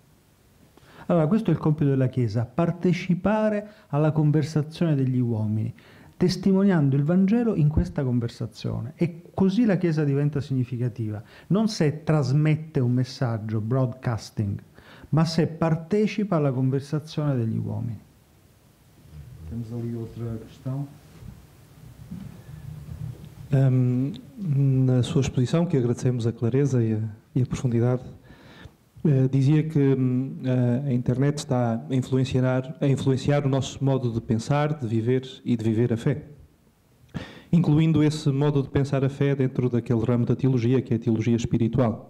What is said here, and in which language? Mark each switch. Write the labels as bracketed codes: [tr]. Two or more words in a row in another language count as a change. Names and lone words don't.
[it] Allora, questo è il compito della Chiesa, partecipare alla conversazione degli uomini, testimoniando il Vangelo in questa conversazione. E così la Chiesa diventa significativa, non se trasmette un messaggio, broadcasting, ma se partecipa alla conversazione degli uomini. [pt] Temos ali outra questão. Na sua exposição, que agradecemos a clareza e a profundidade, dizia que a internet está a influenciar o nosso modo de pensar, de viver e de viver a fé, incluindo esse modo de pensar a fé dentro daquele ramo da teologia que é a teologia espiritual.